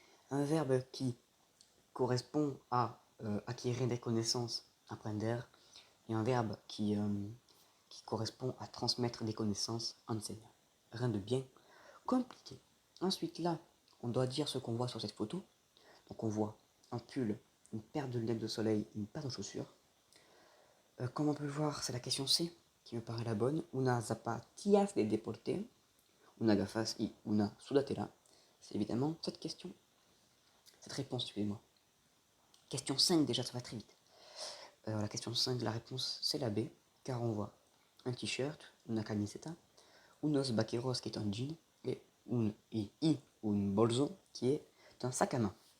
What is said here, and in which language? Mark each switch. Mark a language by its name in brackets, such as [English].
[French] Un verbe qui correspond à acquérir des connaissances, apprendre, et un verbe qui correspond à transmettre des connaissances, enseigner. Rien de bien compliqué. Ensuite, là, on doit dire ce qu'on voit sur cette photo. Donc, on voit un pull, une paire de lunettes de soleil, une paire de chaussures. Comme on peut le voir, c'est la question C qui me paraît la bonne. [Spanish] Una zapatillas de deporte, una gafas y una sudadera. [French] C'est évidemment cette question. Cette réponse, excusez-moi. Question 5, déjà, ça va très vite. La question 5, la réponse, c'est la B, car on voit un t-shirt, [Spanish] una camiseta, unos vaqueros [French] qui est un jean, et un bolso qui est un sac à main.